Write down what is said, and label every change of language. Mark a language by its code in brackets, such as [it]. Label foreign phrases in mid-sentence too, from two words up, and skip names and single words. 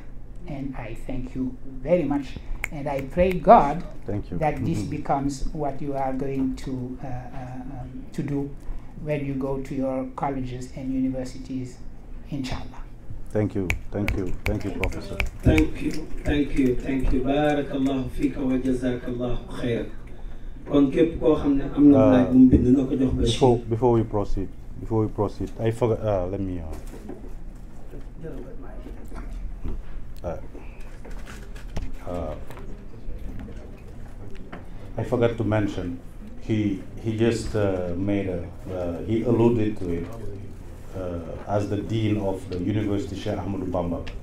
[en] And I thank you very much, and I pray God that this becomes what you are going to do when you go to your colleges and universities, inshallah. Thank you, Professor. Thank you. [ar] بارك الله فيك وجزاك الله خيرا. [wo] Kon képp koo xam ne am na laaj bu mu bind na ko jox ba. [en] Before we proceed, I forgot. Let me. I forgot to mention. He just he alluded to it as the dean of the University Cheikh Ahmadou Bamba.